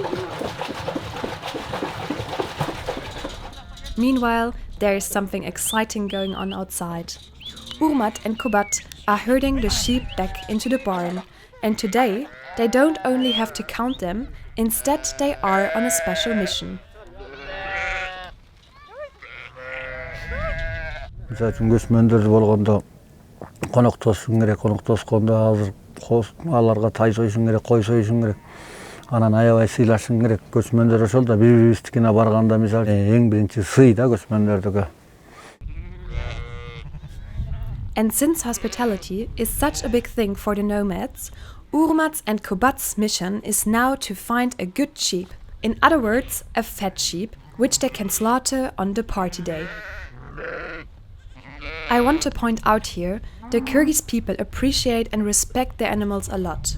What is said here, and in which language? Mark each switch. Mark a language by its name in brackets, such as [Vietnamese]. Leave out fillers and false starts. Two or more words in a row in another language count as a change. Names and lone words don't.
[English] Meanwhile, there is something exciting going on outside. Urmat and Kubat are herding the sheep back into the barn, and today they don't only have to count them, instead they are on a special mission. [Kyrgyz] Конок тоссун керек, конок тосконда азыр аларга тай сойсун керек, кой сойсун керек. Anan aябай сыйлашың керек. Көчмөндөр ошол да бири-бирибиздикине барганда мисалы эң биринчи сый да көчмөндөрдүкү. [English] And since hospitality is such a big thing for the nomads, Urmat's and Kubat's mission is now to find a good sheep. In other words, a fat sheep, which they can slaughter on the party day. I want to point out here, the Kyrgyz people appreciate and respect their animals a lot.